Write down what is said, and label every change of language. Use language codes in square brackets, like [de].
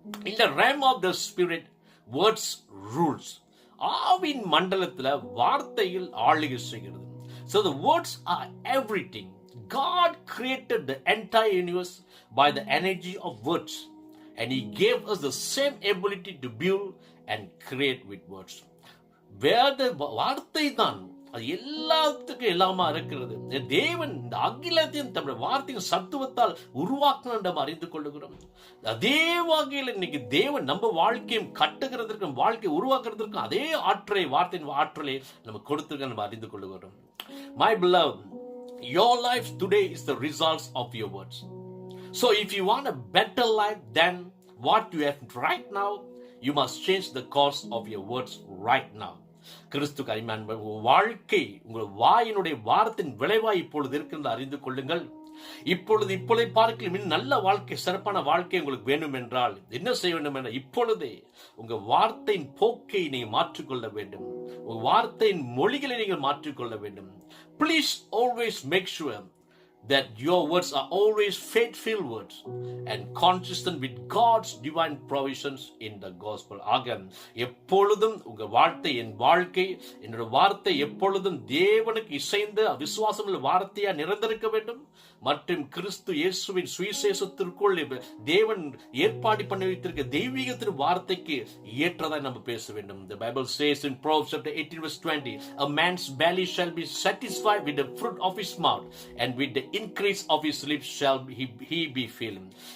[en] In the realm of the spirit, words rules. [ta] Aavin மண்டலத்தில் வார்த்தையில் ஆளுகை செய்கிறது. [en] So the words are everything. God created the entire universe by the energy of words, and He gave us the same ability to build and create with words. [ta] வேத வார்த்தை தான் அது எல்லாத்துக்கும் எல்லாமா இருக்கிறது. தேவன் இந்த அகிலத்தையும் தம்முடைய வார்த்தையின் சத்துவத்தால் உருவாக்கணும் என்று அறிந்து கொள்ளுகிறோம். அதே வகையில் இன்னைக்கு தேவன் நம்ம வாழ்க்கையும் கட்டுகிறதற்கும் வாழ்க்கையை உருவாக்குறதற்கும் அதே ஆற்றலை, வார்த்தையின் ஆற்றலை நமக்கு கொடுத்திருக்க நம்ம அறிந்து கொள்ளுகிறோம். [en] My beloved, your life today is the results of your words. So if you want a better life than what you have right now, you must change the course of your words right now. [ta] கிறிஸ்துக்கு அருமையான வாழ்க்கை உங்கள் வாயினுடைய வார்த்தையின் விளைவாய் இப்பொழுது இருக்கின்ற அறிந்து கொள்ளுங்கள். இப்பொழுது பார்க்கலாம் நல்ல வாழ்க்கை, சிறப்பான வாழ்க்கை உங்களுக்கு வேண்டும் என்றால் என்ன செய்ய வேண்டும் என்ற இப்பொழுதே உங்க வார்த்தையின் போக்கை நீங்கள் மாற்றிக்கொள்ள வேண்டும். உங்க வார்த்தையின் மொழிகளை நீங்கள் மாற்றிக்கொள்ள வேண்டும். [en] Please always make sure that your words are always faith-filled words and consistent with God's divine provisions in the gospel. [ta] ஆக எப்பொழுதும் உங்க வார்த்தை, என் வாழ்க்கை, என்னோட வார்த்தை எப்பொழுதும் தேவனுக்கு இசைந்த விசுவாசமுள்ள வார்த்தையா நிறைந்திருக்க வேண்டும். மற்றும் கிறிஸ்து இயேசுவின் சுவிசேஷத்திற்குள் தேவன் ஏற்பாடு பண்ணி வைத்திருக்க தெய்வீகத்தின் வார்த்தைக்கு ஏற்றதாய் நம்ம பேச வேண்டும். [en] The Bible says in Proverbs chapter 18:20, a man's belly shall be satisfied with the fruit of his mouth, and with the increase of his lips shall he be filled.